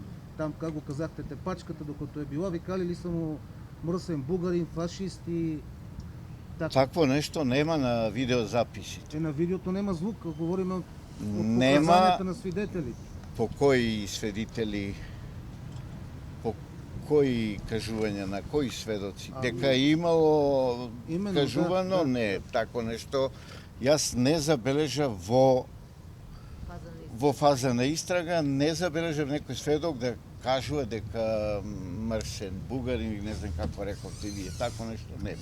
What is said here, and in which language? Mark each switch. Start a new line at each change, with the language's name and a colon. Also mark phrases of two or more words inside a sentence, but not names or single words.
Bulgarian: Там, как го казахте, тепачката, докато е била, викали ли са му мръсен бугарин, фашист и...
Macedonian: Такво нещо нема на видеозаписите. На видеото нема звук, говорим от Нема
Bulgarian: показанията на свидетелите.
Macedonian: по кои свидетели, по кои кажувања на кои сведоци, дека имало кажувано, не, тако нешто. Јас не забележав во фаза на истрага, не забележав некој сведок да кажува дека мрсен бугарин или не знам како рековте вие, тако нешто нема.